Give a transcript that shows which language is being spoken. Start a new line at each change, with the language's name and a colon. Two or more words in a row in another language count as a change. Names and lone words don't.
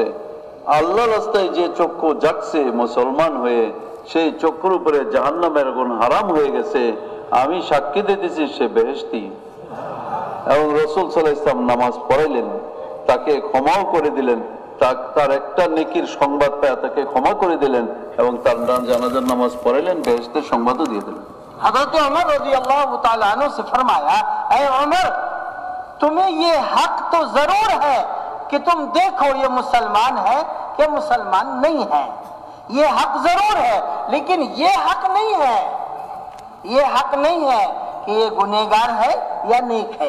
Bangla: আল্লাহ রাস্তায় যে চক্ষু জাগছে মুসলমান হয়ে, সেই চক্ষুর উপরে জাহান্নামের আগুন হারাম হয়ে গেছে, আমি সাক্ষী দিতেছি সে বেহেশতি. এবং রাসূল
Arabic: صلى الله عليه وسلم
Bangla: নামাজ পড়াইলেন, তাকে ক্ষমাও করে দিলেন, তার একটা নেকির সংবাদ পায় তাকে ক্ষমা করে দিলেন এবং তার জানাজার নামাজ পড়াইলেন, বেহেশতের সংবাদও দিয়ে দিলেন.
Urdu: حضرت عمر
Arabic: رضی اللہ تعالیٰ عنہ
Urdu: سے فرمایا اے عمر تمہیں یہ حق تو ضرور ہے کہ تم دیکھو یہ مسلمان ہے کہ مسلمان نہیں ہے. یہ حق ضرور ہے لیکن یہ حق نہیں ہے کہ یہ گنہگار ہے یا نیک ہے.